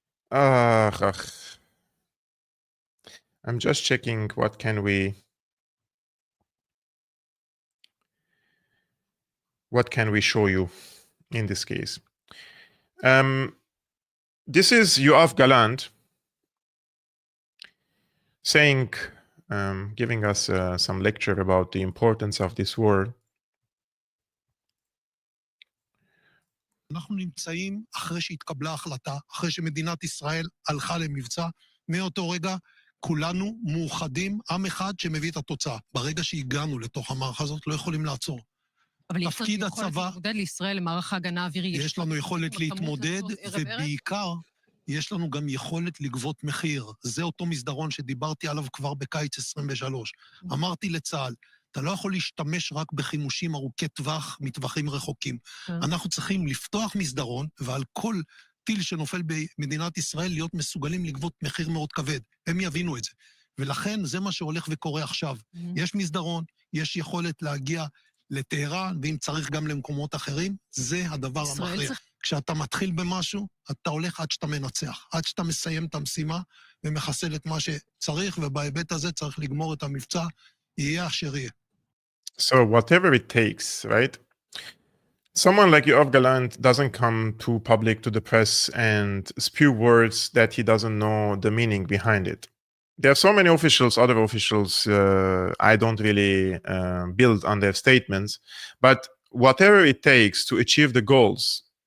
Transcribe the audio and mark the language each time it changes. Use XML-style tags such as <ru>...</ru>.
<en>I'm just checking what can we show you in this case. This is Yoav Gallant saying, giving us some lecture about the importance of this war.</en> <he>אנחנו נמצאים אחרי שהתקבלה החלטה, אחרי שמדינת ישראל הלכה למבצע, מאותו רגע כולנו מאוחדים, עם אחד שמביא את התוצאה. ברגע שהגענו לתוך המערכה הזאת, לא יכולים לעצור. אבל תפקיד הצבא, יכולת להתמודד לישראל למערך ההגנה האווירי. יש לנו יכולת להתמודד, ובעיקר יש לנו גם יכולת לגבות מחיר. זה אותו מסדרון שדיברתי עליו כבר בקיץ 23. אמרתי לצה"ל, אתה לא יכול להשתמש רק בחימושים ארוכי טווח, מטווחים רחוקים. אנחנו צריכים לפתוח מסדרון, ועל כל טיל שנופל במדינת ישראל להיות מסוגלים לגבות מחיר מאוד כבד. הם יבינו את זה. ולכן זה מה שהולך וקורה עכשיו. יש מסדרון, יש יכולת להגיע לטהרן, ואם צריך גם למקומות אחרים, זה הדבר המכריע. כשאתה מתחיל במשהו, אתה הולך עד שאתה מנצח, עד שאתה מסיים את המשימה, ומחסל את מה שצריך, ובהיבט הזה צריך לגמור את המבצע, יהיה אשר יהיה.</he> <en>So whatever it takes, right? Someone like Yoav Gallant doesn't come to public, to the press, and spew words that he doesn't know the meaning behind it. There are so many officials, other officials, I don't really build on their statements, but whatever it takes to achieve the goals.</en>